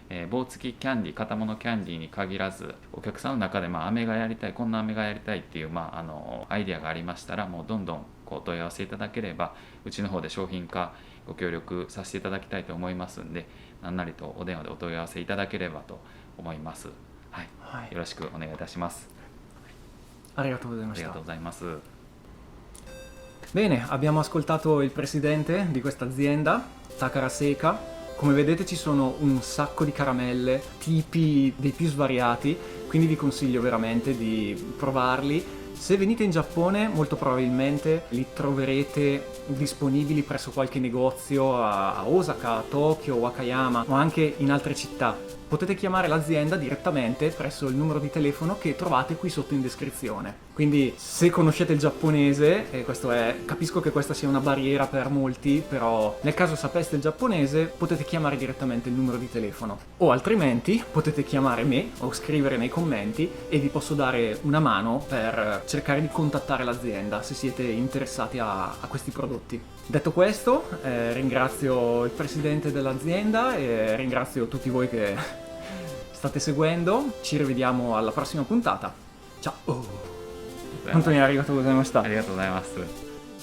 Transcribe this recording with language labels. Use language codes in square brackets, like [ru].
[ja] 棒付きキャンディー、型物キャンディーに限らず、お客さんの中で飴がやりたい、こんな飴がやりたいっていうアイデアがありましたら、もうどんどんお問い合わせいただければ、うちの方で商品化ご協力させていただきたいと思いますんで、何なりとお電話でお問い合わせいただければと思います。よろしくお願いいたします。ありがとうございました。ありがとうございます。 [it] Bene, abbiamo ascoltato il presidente di questa azienda, Takara Seika. Come vedete ci sono un sacco di caramelle, tipi dei più svariati, quindi vi consiglio veramente di provarli. Se venite in Giappone molto probabilmente li troverete disponibili presso qualche negozio a Osaka, a Tokyo, Wakayama o anche in altre città. Potete chiamare l'azienda direttamente presso il numero di telefono che trovate qui sotto in descrizione. Quindi se conoscete il giapponese, e capisco che questa sia una barriera per molti, però nel caso sapeste il giapponese potete chiamare direttamente il numero di telefono. O altrimenti potete chiamare me o scrivere nei commenti e vi posso dare una mano per cercare di contattare l'azienda se siete interessati a questi prodotti. Detto questo, ringrazio il presidente dell'azienda e ringrazio tutti voi che state seguendo. Ci rivediamo alla prossima puntata. Ciao! [ja] 本当にありがとうございました。ありがとうございます。